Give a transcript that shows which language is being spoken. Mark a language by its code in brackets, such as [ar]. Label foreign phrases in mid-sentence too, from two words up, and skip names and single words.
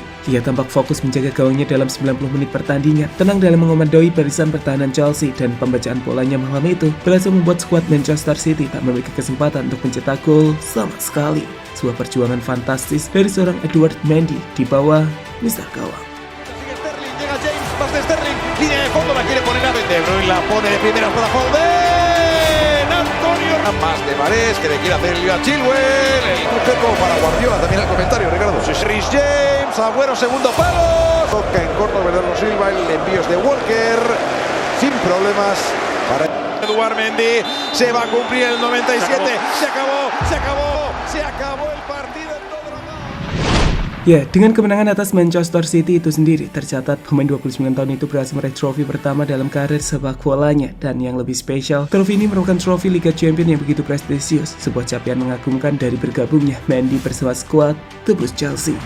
[id] Ia tampak fokus menjaga gawangnya dalam 90 menit pertandingan, tenang dalam mengomandoi barisan pertahanan Chelsea, dan pembacaan polanya malam itu berhasil membuat skuad Manchester City tak memiliki kesempatan untuk mencetak gol sama sekali. Sebuah perjuangan fantastis dari seorang Edouard Mendy di bawah Mr. Gawang. [es] Más de Mahrez, que le quiere hacer el lío a Chilwell, un poco para Guardiola también el comentario, Ricardo. Rhys James, Agüero, segundo palo, toca en corto Bernardo Silva, el envío es de Walker, sin problemas para Edouard Mendy. Se va a cumplir el 97, se acabó el partido. [id] Ya, dengan kemenangan atas Manchester City itu sendiri, tercatat pemain 29 tahun itu berhasil meraih trofi pertama dalam karir sepak bolanya. Dan yang lebih spesial, trofi ini merupakan trofi Liga Champions yang begitu prestisius, sebuah capaian mengagumkan dari bergabungnya Mendy bersama skuad The Blues Chelsea.